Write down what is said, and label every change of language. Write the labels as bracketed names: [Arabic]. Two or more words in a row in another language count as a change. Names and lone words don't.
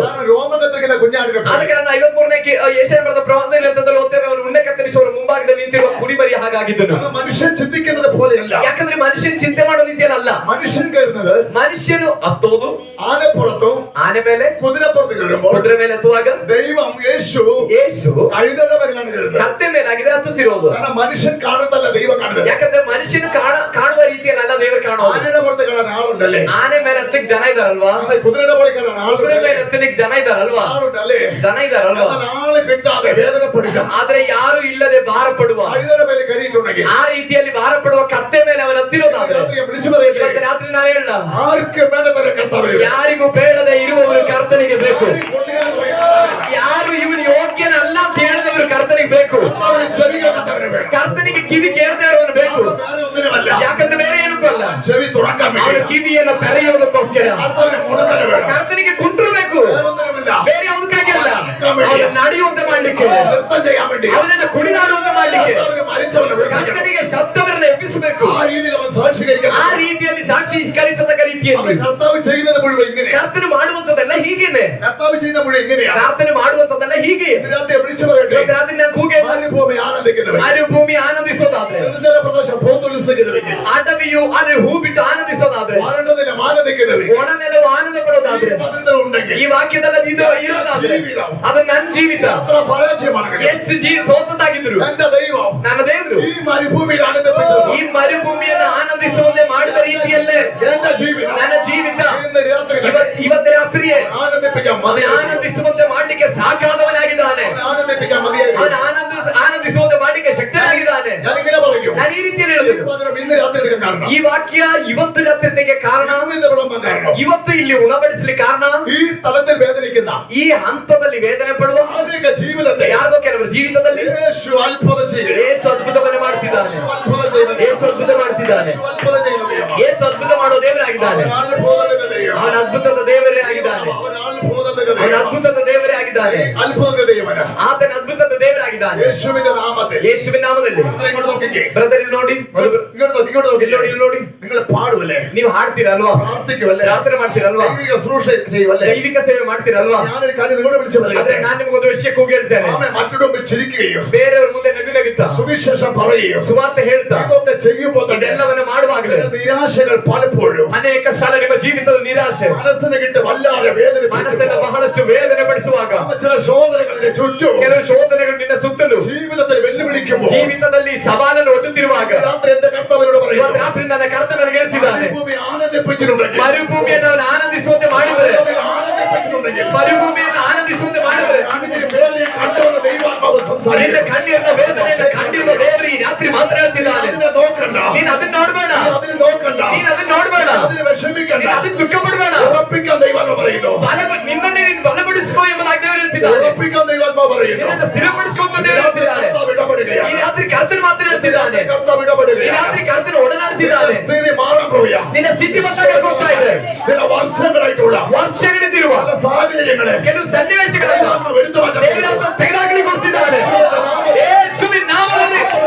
[Malayalam] രോമകത്തിരിക്കുന്ന കുഞ്ഞാടിനെ [Kannada] ಆದ ಕಾರಣ 53ನೇ ಯೆಶಾಯ ಬರೆದ ಪ್ರವಾದನೆಯಲ್ಲಿ ಓದ್ತೇವೆ, ಅವರು ಉಣ್ಣೆ ಕತ್ತರಿಸುವವರ ಮುಂಭಾಗದಲ್ಲಿ ನಿಂತಿರುವ ಕುರಿಮರಿ ಹಾಗಾಗಿದ್ದನು. [Malayalam] അത് മനുഷ്യൻ ചിന്തിക്കുന്നത് പോലെയല്ല. [Kannada] ಯಾಕಂದ್ರೆ ಮನುಷ್ಯನ್ ಚಿಂತೆ ಮಾಡೋ ರೀತಿಯಲ್ಲ. [Malayalam] മനുഷ്യൻ കയറുന്നത് [Kannada] ಮನುಷ್ಯನು ಹತ್ತೋದು [Malayalam] ആനപ്പുറത്തും [Kannada] ಆನೆ ಮೇಲೆ, [Malayalam] കുതിരപ്പുറത്ത് കയറുമ്പോൾ [Kannada] ಕುದುರೆ ಮೇಲೆ ಹತ್ತುವಾಗ [Malayalam] ദൈവം യേശു കഴുതയുടെ മേലാണ് കയറുന്നത്. [Kannada] ಕತ್ತೆ ಮೇಲಾಗಿದೆ ಹತ್ತುತ್ತಿರೋದು. [Malayalam] കാരണം മനുഷ്യൻ കാണുന്നതല്ല ദൈവം കാണുന്നത്. [Kannada] ಯಾಕಂದ್ರೆ ಮನುಷ್ಯನು ಕಾಣುವ ರೀತಿಯಲ್ಲ ದೇವರು ಕಾಣೋದು. [Malayalam] ആനയുടെ പുറത്ത് കാണാൻ ആളുണ്ടല്ലേ? [Kannada] ಆನೆ ಮೇಲೆ ಹತ್ತಲಿಕ್ಕೆ ಜನ ಇದಾರಲ್ವಾ? [Malayalam] കുതിരയുടെ പോലെ കാണാൻ [Kannada] ಕುದುರೆ [Malayalam] ആളുണ്ടല്ലേ? [Kannada] ಮೇಲೆ ಹತ್ತಲಿಕ್ಕೆ ಜನ ಇದಾರಲ್ವಾ? [Malayalam] ആളുണ്ടല്ലേ? [Kannada] ಜನ ಇದಾರಲ್ವಾ? [Malayalam] ആള് കിട്ടാതെ വേദനപ്പെടുക. [Kannada] ಆದ್ರೆ ಯಾರು ಇಲ್ಲದೆ ಭಾರ ಪಡುವ, [Malayalam] കഴുതയുടെ മേലെ കയറിയിട്ടുണ്ടെങ്കിൽ, [Kannada] ಆ ರೀತಿಯಲ್ಲಿ ಭಾರ ಪಡುವ ಕತ್ತೆ ಮೇಲೆ ಅವನ ಹತ್ತಿರೋದಾದ್ರೆ, [Malayalam] രാത്രി വിളിച്ചു പറയട്ടെ, [Kannada] ಇವತ್ತು ರಾತ್ರಿ ನಾನು ಹೇಳ, [Malayalam] ആർക്ക് വേണ്ടവരെ കർത്താവ് [Kannada] ಯಾರಿಗೂ ಬೇಡದೆ ಇರುವವರು ಕರ್ತನಿಗೆ ಬೇಕು. ಯಾರು ಇವನು ಯೋಗ್ಯನಲ್ಲ ಅಂತ ಹೇಳಿದವರು ಕರ್ತನಿಗೆ ಬೇಕು. ಕರ್ತನಿಗೆ ಕಿವಿ ಕೇಳದೆ ಇರೋನು ಬೇಕು. ಯಾಕಂದ್ರೆ ಬೇರೆ ಏನಕ್ಕೂ ಅಲ್ಲ, [Malayalam] ചെവി തുറക്കാൻ [Kannada] ಅವನ ಕಿವಿಯನ್ನು ತೆರೆಯೋದಕ್ಕೋಸ್ಕರ. ಕರ್ತನಿಗೆ ಕುಂಟ್ರು ಬೇಕು, ಬೇರೆ ಯಾವುದಕ್ಕಾಗಿ ಅಲ್ಲ, ಅವನು ನಡೆಯುವಂತೆ ಮಾಡ್ಲಿಕ್ಕೆ ಮಾಡ್ಲಿಕ್ಕೆ, [Malayalam] നൃത്തം ചെയ്യാൻ വേണ്ടി, [Kannada] അവനെ കുടിനാടുವಂತ ಮಾಡ್ಲಿಕ್ಕೆ, [Malayalam] അവന് മരിച്ചവനെ വിളിപ്പിക്കണം. [Kannada] ಕರ್ತನಿಗೆ ಸತ್ತವರನ್ನು ಎಬ್ಬಿಸಬೇಕು. [Malayalam] ആ രീതിയിൽ അവൻ സാക്ഷീകരിക്കണം. [Kannada] ಆ ರೀತಿಯಲ್ಲಿ ಸಾಕ್ಷೀಕರಿಸತಕ್ಕ ರೀತಿಯಲ್ಲಿ [Malayalam] കർത്താവ് ചെയ്യുന്നത് മുഴുവൻ ഇങ്ങനെ. [Kannada] ಕರ್ತನು ಮಾಡುವಂತದೆಲ್ಲ ಹೀಗೇನೆ. [Malayalam] കർത്താവ് ചെയ്യുന്ന മുഴുവൻ ഇങ്ങനെയാണ്. [Kannada] ಪ್ರಾರ್ಥನೆ ಮಾಡುವಂತದೆಲ್ಲ ಹೀಗೆ. [Malayalam] രാത്രി വിളിച്ചു പറയട്ടെ, [Kannada] ಇವತ್ತು ರಾತ್ರಿ ನಾನು ಕೂಗೆ [Malayalam] മരുഭൂമി ആനന്ദിക്കുന്നവൻ, [Kannada] ಮರುಭೂಮಿ ಆನಂದಿಸೋದಾದ್ರೆ, [Malayalam] നിർജ്ജന പ്രദേശം ഭൂതുലസിക്കുന്നവൻ, [Kannada] ಆಟವಿಯು ಆದ್ರೆ ಹೂ ಬಿಟ್ಟು ಆನಂದಿಸೋದಾದ್ರೆ, [Malayalam] വരണ്ട നിലം ಆನಂദിക്കുന്നവൻ, [Kannada] ಒಣ ನೆಲವು ಆನಂದ ಪಡೋದಾದ್ರೆ, [Malayalam] ഉണ്ടെങ്കിൽ [Kannada] ಈ ವಾಕ್ಯದಲ್ಲಿ ಇದು ಇರೋದಾದ್ರೆ ಅದು ನನ್ನ ಜೀವಿತ [Malayalam] എത്ര പരാജയമാണ്. [Kannada] ಎಷ್ಟು ಸೋತದಾಗಿದ್ರು [Malayalam] എന്റെ ദൈവം [Kannada] ನನ್ನ ದೇವರು [Malayalam] ഈ മരുഭൂമിയിൽ ആനന്ദിപ്പിച്ചത്, [Kannada] ಈ ಮರುಭೂಮಿಯನ್ನು ಆನಂದಿಸುವಂತೆ ಮಾಡಿದ ರೀತಿಯಲ್ಲೇ [Malayalam] എന്റെ ജീവിതം [Kannada] ನನ್ನ ಜೀವಿತ [Malayalam] ഇന്ന് രാത്രി [Kannada] ಇವತ್ತು ರಾತ್ರಿಯೇ [Malayalam] ആനന്ദിപ്പിക്കാൻ [Kannada] ಅವನು [Malayalam] മതി. [Kannada] ಆನಂದಿಸುವಂತೆ ಮಾಡ್ಲಿಕ್ಕೆ ಸಾಕಾದವನಾಗಿದ್ದಾನೆ. [Malayalam] ആനന്ദിപ്പിക്കാൻ മതിയായി. [Kannada] ಅವನು ಆನಂದಿಸುವಂತೆ ಮಾಡ್ಲಿಕ್ಕೆ ಶಕ್ತನಾಗಿದ್ದಾನೆ. [Malayalam] ഞാനിങ്ങനെ പറയും, [Kannada] ನಾನು ಈ ರೀತಿಯಲ್ಲಿ ಹೇಳಬೇಕು. [Malayalam] ഇന്ന് രാത്രി എടുക്കാൻ കാരണം, [Kannada] ಈ ವಾಕ್ಯ ಇವತ್ತು ರಾತ್ರಿಗೆ ಕಾರಣ, [Malayalam] ഇന്ന് വിളമ്പാൻ കാരണം, [Kannada] ಇವತ್ತು ಇಲ್ಲಿ ಉಣಬಡಿಸಲಿಕ್ಕೆ ಕಾರಣ, [Malayalam] ഈ തലത്തിൽ വേദനിക്കുന്ന [Kannada] ಈ ಹಂತದಲ್ಲಿ ವೇದನೆ ಪಡುವ [Malayalam] ആധുനിക ജീവിതത്തെ [Kannada] ಯಾರಿಗೋ ಕೆಲವರು ಜೀವಿತದಲ್ಲಿ [Malayalam] യേശു ಅದ್ಭುತ ചെയ്യുക. [Kannada] ಯೇಸು ಅದ್ಭುತವನ್ನು ಮಾಡ್ತಿದ್ದಾನೆ. [Malayalam] യേശು ಅದ್ಭುತ ചെയ്യുന്ന [Kannada] ಯೇಸು ಅದ್ಭುತ ಮಾಡ್ತಿದ್ದಾನೆ. [Malayalam] യേശು ಅದ್ಭುತ ചെയ്യുന്ന ദൈവം. [Kannada] ಯೇಸು ಅದ್ಭುತ ಮಾಡೋ ದೇವರಾಗಿದ್ದಾನೆ. [Malayalam] അവൻ അത്ഭുതത്തിന്റെ ദൈവം. [Kannada] ಅವನ ಅದ್ಭುತದ ದೇವರೇ ಆಗಿದ್ದಾನೆ. [Malayalam] അവൻ അത്ഭുതത്തിന്റെ [Kannada] ಅವನ [Malayalam] ദൈവം. [Kannada] ಅದ್ಭುತದ ದೇವರೇ ಆಗಿದ್ದಾನೆ. [Malayalam] അത്ഭുതത്തിന്റെ ദൈവമല്ല. [Kannada] ಆತನ ಅದ್ಭುತದ ದೇವರಾಗಿದ್ದಾನೆ. [Malayalam] യേശുവിന്റെ നാമത്തിൽ. [Kannada] ಯೇಸುವಿನ ನಾಮದಲ್ಲಿ. [Malayalam] ഇങ്ങോട്ട് നോക്കിക്കേ. [Kannada] ಬ್ರದರ್ ಇಲ್ಲಿ ನೋಡಿ, [Malayalam] ഇങ്ങോട്ട് നോക്കി, ഇങ്ങോട്ട് നോക്കി. [Kannada] ಇಲ್ಲಿ ನೋಡಿ, ಇಲ್ಲಿ ನೋಡಿ. [Malayalam] നിങ്ങൾ പാടുമല്ലേ, [Kannada] ನೀವು ಹಾಡ್ತೀರಲ್ವಾ, [Malayalam] പ്രാർത്ഥിക്കുമല്ലേ, [Kannada] ಪ್ರಾರ್ಥನೆ ಮಾಡ್ತೀರಲ್ವಾ, [Malayalam] ദൈവിക ശുശ്രൂഷ ചെയ്യുമല്ലേ, [Kannada] ದೈವಿಕ ಸೇವೆ ಮಾಡ್ತೀರಲ್ವಾ. [Malayalam] ഞാനൊരു കാര്യം നിങ്ങളോട് വിളിച്ചു [Kannada] ಆದ್ರೆ [Malayalam] പറയാം. [Kannada] ನಾನು ನಿಮಗೊಂದು ವಿಷಯ ಕೂಗಿ ಹೇಳ್ತೇನೆ. [Malayalam] ആമേൻ. മറ്റുള്ള മുമ്പിൽ ചിരിക്കുകയോ [Kannada] ಬೇರೆಯವ್ರ ಮುಂದೆ ನಗುತ್ತಾ [Malayalam] സുവിശേഷം പറയുകയോ [Kannada] ಸುವಾರ್ತೆ ಹೇಳ್ತಾ [Malayalam] ഇതൊക്കെ ചെയ്യുമ്പോൾ തന്നെ [Kannada] ಇದೆಲ್ಲವನ್ನ ಮಾಡುವಾಗಲೇ [Malayalam] ചില നിരാശകൾ പലപ്പോഴും [Kannada] ಅನೇಕ ಸಲ ನಿಮ್ಮ ಜೀವಿತದ ನಿರಾಶೆ [Malayalam] മനസ്സിന് കിട്ടി വല്ലാതെ വേദന [Kannada] ಮನಸ್ಸನ್ನು ಬಹಳಷ್ಟು ವೇದನೆ ಪಡಿಸುವಾಗ, [Malayalam] ചില ശോധനകളുടെ ചുറ്റും [Kannada] ಕೆಲವು ಶೋಧನೆಗಳು ನಿನ್ನ ಸುತ್ತಲೂ [Malayalam] ജീവിതത്തിൽ വെല്ലുവിളിക്കുമ്പോൾ [Kannada] ಜೀವಿತದಲ್ಲಿ ಸವಾಲನ್ನು ಒಡ್ಡುತ್ತಿರುವಾಗ, [Malayalam] രാത്രി എന്റെ കർത്താവിനോട് [Kannada] ಇವತ್ತು [Malayalam] പറയുന്നു, [Kannada] ರಾತ್ರಿ ನನ್ನ ಕರ್ತನನ್ನು ಗೆಲ್ಲಿಸಿದ್ದಾನೆ. [Malayalam] മരുഭൂമി ആനന്ദിപ്പിച്ചിട്ടുണ്ടെങ്കിൽ, [Kannada] ಮರುಭೂಮಿಯನ್ನು ಅವನು ಆನಂದಿಸುವಂತೆ ಮಾಡಿದರೆ, [Malayalam] ആനന്ദിപ്പിച്ചിട്ടുണ്ടെങ്കിൽ, [Kannada] ಮರುಭೂಮಿಯನ್ನು ಆನಂದಿಸುವಂತೆ ಮಾಡಿದರೆ, [Malayalam] കണ്ണിന് വേദനയെ കണ്ടുവന്ന ദൈവാത്മാവ് [Kannada] ನಿನ್ನ [Malayalam] സംസാരിക്കുന്നു. [Kannada] ಕಣ್ಣಿರುವ ವೇದನೆಯನ್ನು ಕಂಡಿರುವ ದೇವರು ಈ ರಾತ್ರಿ ಮಾತನಾಡ್ತಿದ್ದಾನೆ. [Malayalam] അതിനെ നോക്കണ്ട, [Kannada] ನೀನು ಅದನ್ನ ನೋಡ್ಬೇಡ, [Malayalam] അതിനെ നോക്കണ്ട, [Kannada] ನೀನು ಅದನ್ನ ನೋಡ್ಬೇಡ, [Malayalam] അതിനെ വിഷമിക്കണ്ട, [Kannada] ನೀನು ಅದನ್ನ ದುಃಖ ಪಡಬೇಡ. [Malayalam] ഉറപ്പിക്കാൻ ദൈവാത്മാവ് പറയുന്നു, [Kannada] ನಿನ್ನನ್ನೇ ನೀನು ಬಲಪಡಿಸ್ಕೋ ಎಂಬುದಾಗಿ ದೇವರು ಹೇಳ್ತಿದ್ದಾನೆ. [Malayalam] ഉറപ്പിക്കാൻ ദൈവാത്മാവ് പറയുന്നു. [Kannada] ನಿನ್ನನ್ನು ಸ್ಥಿರಪಡಿಸ್ಕೊಂಡು ದೇವರು ಹೇಳ್ತಿದ್ದಾನೆ. [Malayalam] കർത്താവ് ഇടപെടുകയാണ്. [Kannada] ಈ ರಾತ್ರಿ ಕರ್ತನ ಮಾತನಾಡ್ತಿದ್ದಾನೆ. [Malayalam] കർത്താവ് [Kannada] ಈ [Malayalam] ഇടപെടുകയാണ്. [Kannada] ರಾತ್ರಿ ಕರ್ತನ ಒಡನಾಡ್ತಿದ್ದಾನೆ. [Malayalam] സ്ഥിതി മാറാൻ പോവുക. [Kannada] ನಿನ್ನ ಸ್ಥಿತಿ ಬದಲಾಗಕ್ಕೆ ಹೋಗ್ತಾ ಇದೆ. [Malayalam] ചില വർഷങ്ങളായിട്ടുള്ള [Kannada] ವರ್ಷಗಳಿಂದಿರುವ [Malayalam] പല സാഹചര്യങ്ങളെ [Kannada] ಕೆಲವು ಸನ್ನಿವೇಶಗಳನ್ನು [Malayalam] ദൈവാത്മാവ് എടുത്തു മാറ്റാൻ [Kannada] ದೇವರಾತ್ಮ ತೆಗೆದಾಗ್ಲಿಕ್ಕೆ ಹೋಗ್ತಿದ್ದಾನೆ. ಯೇಸುವಿನ ನಾಮದಲ್ಲಿ